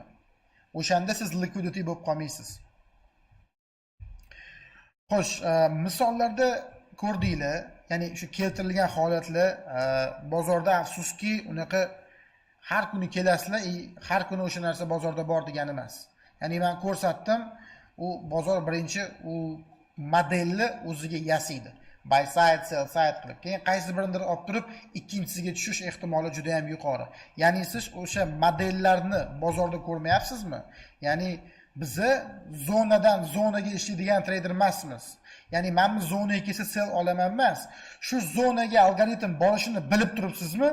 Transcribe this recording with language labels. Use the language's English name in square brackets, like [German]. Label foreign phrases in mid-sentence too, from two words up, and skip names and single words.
[Uzbek] O'shanda siz liquidity bo'lib qolmaysiz. Xo'sh, misollarda ko'rdinglar, ya'ni shu keltirilgan holatlar bozorda afsuski unaqa har kuni kelasizlar, har kuni o'sha narsa bozorda bor degani emas. Ya'ni men ko'rsatdim, u bozor birinchi u modelni o'ziga yasaydi. [English] Buy side, sell side qilib. [Uzbek] Keyin qaysi biridir olib turib, ikkinchisiga tushish ehtimoli juda ham yuqori. Ya'ni siz o'sha modellarni bozorda ko'rmayapsizmi? Ya'ni bizni zonadan zonaga ishlaydigan trader emasmiz. Ya'ni men zona 2 sell olaman emas. Shu zonaga algoritm borishini bilib turibsizmi?